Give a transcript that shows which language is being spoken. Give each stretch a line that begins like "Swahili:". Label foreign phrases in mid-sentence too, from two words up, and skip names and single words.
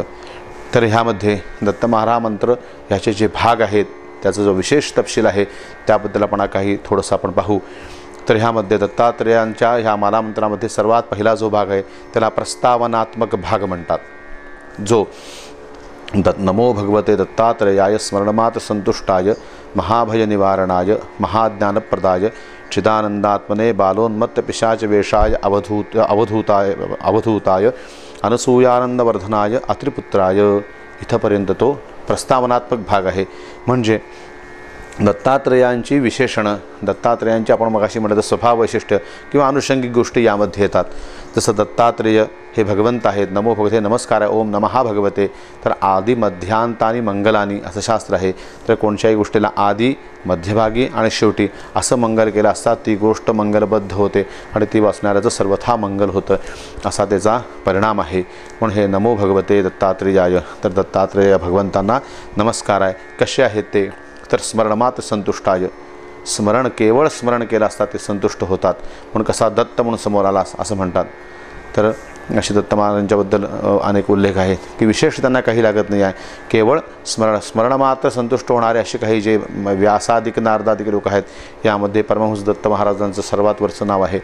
Marathi: तर ह्यामध्ये दत्तमाला मंत्र ह्याचे जे भाग आहेत त्याचा जो विशेष तपशील आहे त्याबद्दल आपण काही थोडंसं आपण पाहू। तर ह्यामध्ये दत्तात्रेयांच्या ह्या माला मंत्रामध्ये सर्वात पहिला जो भाग आहे त्याला प्रस्तावनात्मक भाग म्हणतात, जो
Sanskrit: नमो भगवते दत्तात्रेयाय स्मरणमात्र संतुष्टाय महाभय निवारणाय महाज्ञानप्रदाय चिदानंदात्मने बालोन्मत्त पिशाच वेशाय अवधूताय अनसूयानंदवर्धनाय अत्रिपुत्राय।
Marathi: इथपर्यंत तो प्रस्तावनात्मक भाग आहे। म्हणजे दत्तात्रेयांची विशेषणं, दत्तात्रेयांची आपण मगाशी म्हटलं तर स्वभाव वैशिष्ट्य किंवा अनुषंगिक गोष्टी यामध्ये येतात। जसं दत्तात्रेय हे भगवंत आहेत,
Sanskrit: नमो भगवते
Marathi: नमस्कार आहे,
Sanskrit: ओम नमः भगवते।
Marathi: तर
Sanskrit: आदि मध्यांतानी मंगलानी
Marathi: असं शास्त्र आहे। तर कोणत्याही गोष्टीला आदि, मध्यभागी आणि शेवटी असं मंगल केलं असता ती गोष्ट मंगलबद्ध होते आणि ती वाचणाऱ्याचं सर्वथा मंगल होतं, असा त्याचा परिणाम आहे। म्हणून हे
Sanskrit: नमो भगवते दत्तात्रेयाय,
Marathi: तर दत्तात्रेय भगवंतांना नमस्कार आहे। कसे आहेत ते, तर
Sanskrit: स्मरणमात्र संतुष्टाय,
Marathi: स्मरण केवळ स्मरण केलं असता ते संतुष्ट होतात, म्हणून कसा दत्त म्हणून समोर आला असं म्हणतात। तर अशी दत्त महाराजांच्याबद्दल अनेक उल्लेख आहेत की विशेष त्यांना काही लागत नाही आहे, केवळ स्मरणमात्र संतुष्ट होणारे असे काही जे व्यासादिक नारदादिक लोक आहेत यामध्ये परमहंस दत्त महाराजांचं सर्वात वरचं नाव आहे।